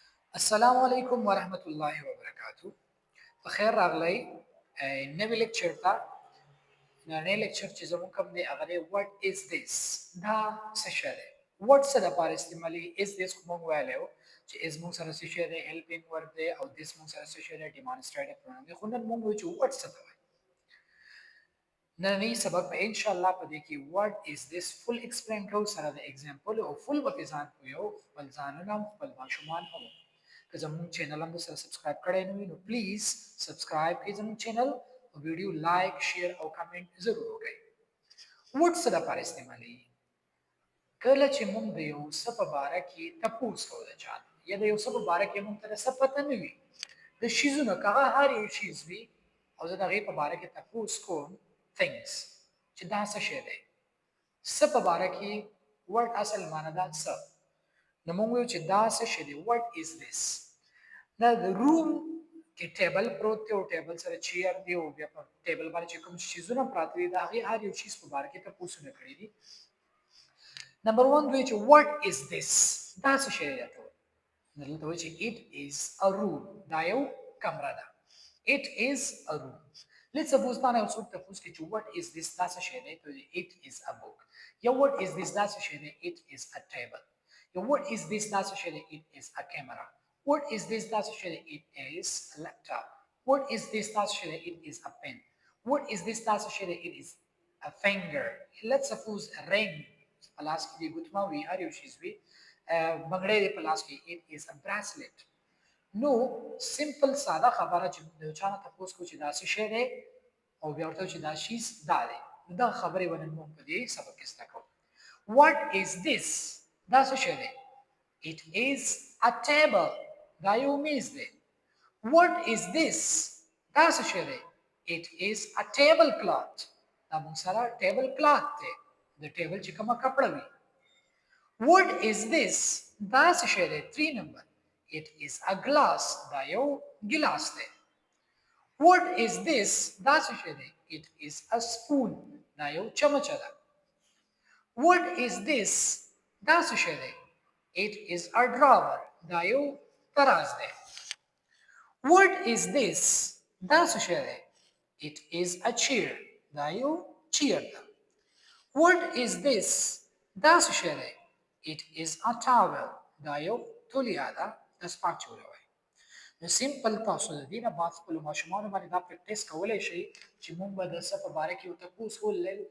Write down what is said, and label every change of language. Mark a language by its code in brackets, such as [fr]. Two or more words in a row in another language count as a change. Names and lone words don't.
[ps] السلام علیکم ورحمۃ الله وبرکاتہ. په خیر راغلی نوی لیکچر ته. نړۍ لیکچر چې زموږ کوم دی هغه دی what is this. دا څه شی دی؟ what څه دپاره استعمالي [en] is this [ps] خو موږ ویلی وو چې is موږ سره څه شی دی [en] helping verb [ps] دی او this موږ سره څه شی دی [en] demonstrative pronoun [ps] دی. خو نن موږ وایو چې what څه ته وایي. نننی سبق په ان شاء الله په دې کې [en] what is this full explain [ps] کوو سره د example او full به پې ځان پوهیو، خپل ځانونه هم خپل ماشومان هم. که زموږ چینل هم سره سبسکرایب کړی نه وي نو پلیز سبسکرایب کړئ زموږ چینل او ویډیو [en] like share [ps] او کمنټ ضرور وکړئ. وټ څه دپاره استعمالیږي؟ کله چې موږ د یو څه په باره کې تپوس کوو د چا نه، یا د یو څه په باره کې موږ ته د څه پته نه وي، د شیزونه که هغه هر یو شیز وي او زه د هغې په باره کې تپوس کوم things چې دا څه شی دی، څه په باره کې ورډ اصل معنی ده څه، نو موږ وایو چې دا څه شی دی. [en] what is this. [ps] دا د روم کې ټیبل پروت دی او ټیبل سره چیر دی او بیا په ټیبل باندې چې کوم شیزونه پراته دي د هغې هر یو چیز په باره کې تپوسونه کړي دي. نمبر 1 دوی چې [en] what is this. [ps] دا څه شی دی ته دلته وایي چې [en] it is a room. [ps] دا یو کمره ده. [en] it is a room. Let's suppose [ps] تا نه یو څوک تپوس کوي چې [en] what is this. [ps] دا څه شی دی ته [en] it is a book. یا what is this. [ps] دا څه شی دی [en] it is a table. یا what is this. [ps] دا څه شی دی [en] it is a camera. What is this. [ps] دا څه شی دی [en] it is a laptop. What is this. [ps] دا څه شی دی [en] it is a pen. What is this. [ps] دا څه شی دی [en] it is a finger. Let's suppose a ring [ps] په لاس کې دی ګوتمه وي هر یو شیز وي بنګړی دی په لاس کې [en] it is a bracelet. [ps] نو سمپل ساده خبره چې د چا نه تپوس کوو چې دا څه شی دی او بیا ورته چې دا شیز دا دی، دا خبرې به نن موږ په دې سبق کې زده کوو. [en] what is this. [ps] دا څه شی دی [en] it is a table. [ps] دا یو میز دی. [en] what is this. [ps] دا څه شی دی [en] it is a table cloth. [ps] دا موږ سره [en] table cloth [ps] دی د ټیبل چې کومه کپړه وي. [en] what is this. [ps] دا څه شی دی 3 نمبر [en] it is a glass. [ps] دا یو ګلاس دی. [en] what is this. [ps] دا څه شی دی [en] it is a spoon. [ps] دا یو چمچه ده. [en] what is this. [ps] دا څه شی دی [en] it is a drawer. [ps] دا یو تراز دی. [en] what is this. [ps] دا څه شی دی [en] it is a chair. [ps] دا یو چیر ده. [en] what is this. [ps] دا څه شی دی [en] it is a towel. [ps] دا یو تولیه ده دستپاک چولوی. نو سیمپل تاسو د دې نه بعد خپلو ماشومانو باندې دا پریکټیس کولی شئ چې موږ به د څه په باره کې ورته تپوس وکړو.